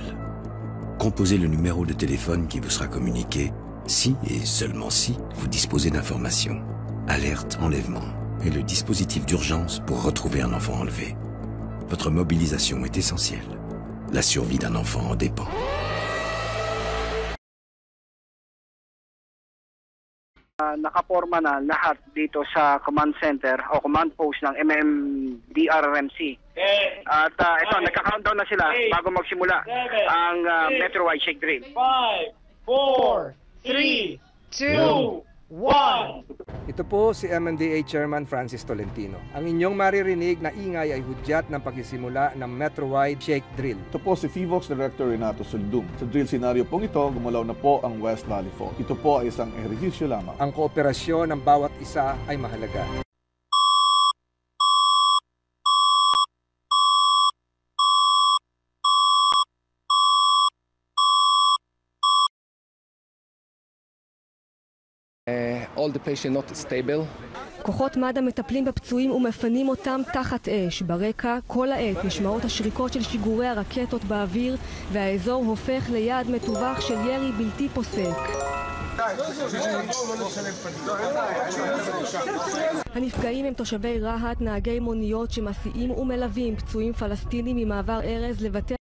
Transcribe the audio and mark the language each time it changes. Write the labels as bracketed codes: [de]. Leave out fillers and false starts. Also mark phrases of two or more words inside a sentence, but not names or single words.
[fr] Composez le numéro de téléphone qui vous sera communiqué si et seulement si vous disposez d'informations. Alerte enlèvement est le dispositif d'urgence pour retrouver un enfant enlevé. Votre mobilisation est essentielle. La survie d'un enfant en dépend. [tl] Nakaporma na lahat dito sa [en] command center [tl] o [en] command post [tl] ng MMDRRMC. At ito, nagka-countdown na sila bago magsimula ang [en] Metro-wide shake drill. [tl] 5, 4, 3, 2, 1. Ito po si MMDA Chairman Francis Tolentino. Ang inyong maririnig na ingay ay hudyat ng pagsisimula ng [en] Metro-wide shake drill. [tl] Ito po si FIVOX Director Renato Suldum. Sa [en] drill scenario [tl] pong ito, gumalaw na po ang West Valley Fault. Ito po ay isang ehersisyo lamang. Ang kooperasyon ng bawat isa ay mahalaga. [en] all the patient not stable. [he] כוחות מד"א מטפלים בפצועים ומפנים אותם תחת אש. ברקע כל העת נשמעות השריקות של שיגורי הרקטות באוויר והאזור הופך ליעד מטווח של ירי בלתי פוסק. הנפגעים הם תושבי רהט, נהגי מוניות שמסיעים ומלווים פצועים פלסטינים ממעבר ארז לבתי